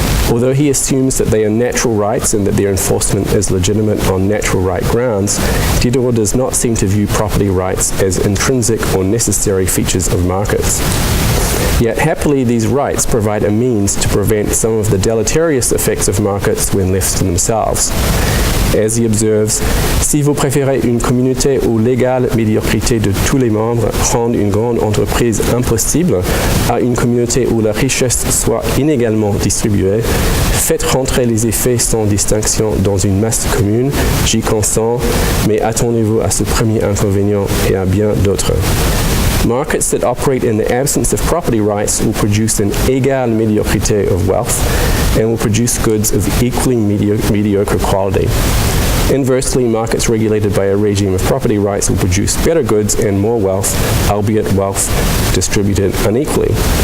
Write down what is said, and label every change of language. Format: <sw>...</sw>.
<en>Although he assumes that they are natural rights and that their enforcement is legitimate on natural right grounds, Diderot does not seem to view property rights as intrinsic or necessary features of markets. Yet happily, these rights provide a means to prevent some of the deleterious effects of markets when left to themselves. As he observes,</en> <fr>si vous préférez une communauté où l'égale médiocrité de tous les membres rende une grande entreprise impossible à une communauté où la richesse soit inégalement distribuée, faites rentrer les effets sans distinction dans une masse commune, j'y consens, mais attendez-vous à ce premier inconvénient et à bien d'autres.</fr> <en>Markets that operate in the absence of property rights will produce an égale médiocrité of wealth and will produce goods of equally mediocre quality. Inversely, markets regulated by a regime of property rights will produce better goods and more wealth, albeit wealth distributed unequally.</en>